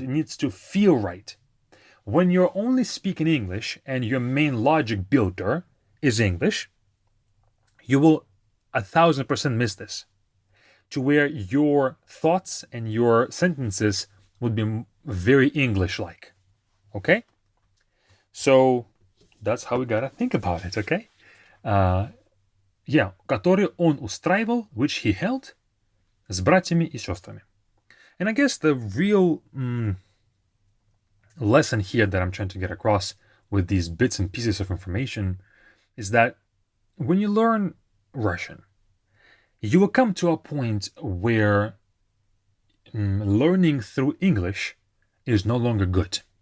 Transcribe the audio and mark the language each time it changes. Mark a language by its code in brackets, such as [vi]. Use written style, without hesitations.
[en] It needs to feel right. When you're only speaking English and your main logic builder is English, you will 1,000% miss this. To where your thoughts and your sentences would be very English-like. Okay? So that's how we gotta think about it, okay? [ru] Который он устраивал, [en] which he held, [ru] с братьями и сестрами. [en] And I guess the real lesson here that I'm trying to get across with these bits and pieces of information is that when you learn Russian, you will come to a point where learning through English is no longer good.